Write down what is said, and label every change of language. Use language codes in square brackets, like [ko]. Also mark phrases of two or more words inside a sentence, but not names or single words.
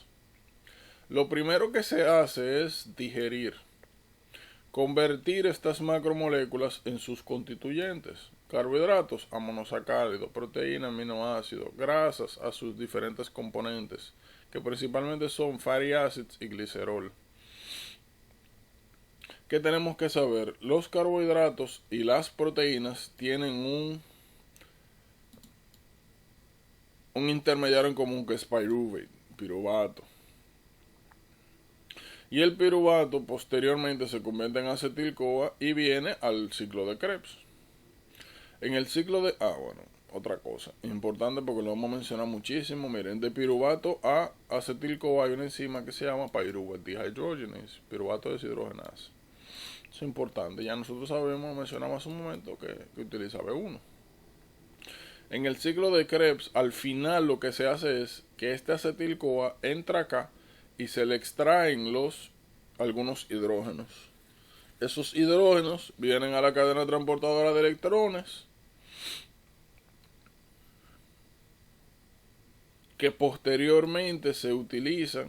[es] Lo primero que se hace es digerir, convertir estas macromoléculas en sus constituyentes, carbohidratos a monosacáridos, proteínas, aminoácidos, grasas a sus diferentes componentes, que principalmente son [en] fatty acids [es] y glicerol. ¿Qué tenemos que saber? Los carbohidratos y las proteínas tienen un intermediario en común que es pyruvate, piruvato. Y el piruvato posteriormente se convierte en acetil-CoA y viene al ciclo de Krebs. En el ciclo de... bueno, otra cosa importante porque lo vamos a mencionar muchísimo. Miren, de piruvato a acetil-CoA hay una enzima que se llama [en] pyruvate dehydrogenase, [es] piruvato deshidrogenasa. Eso es importante. Ya nosotros sabemos, mencionamos hace un momento, que utiliza B1. En el ciclo de Krebs, al final lo que se hace es que este acetil-CoA entra acá y se le extraen algunos hidrógenos. Esos hidrógenos vienen a la cadena transportadora de electrones, que posteriormente se utilizan.